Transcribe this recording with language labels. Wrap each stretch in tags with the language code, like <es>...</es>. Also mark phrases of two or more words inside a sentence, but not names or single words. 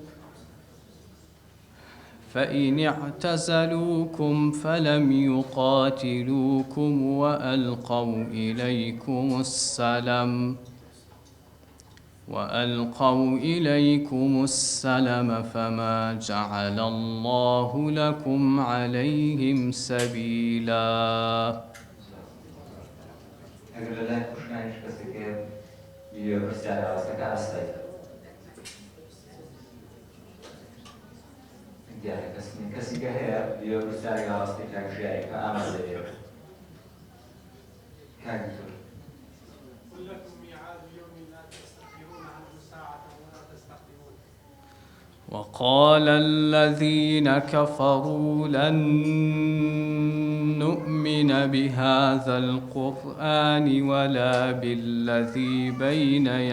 <ar>فإن اعتزلوكم فلم يقاتلوكم وألقوا إليكم السلم فما جعل الله لكم عليهم سبيلا.</ar> <ckb>کەسی کە هەیە بێ پرسیارێک ڕاستی کاک ژیاری کە ئامادە بێت کاک زۆر</ckb> <ar>وقال الذين كفروا لن نؤمن بهذا القرآن ولا بالذي بين</ar>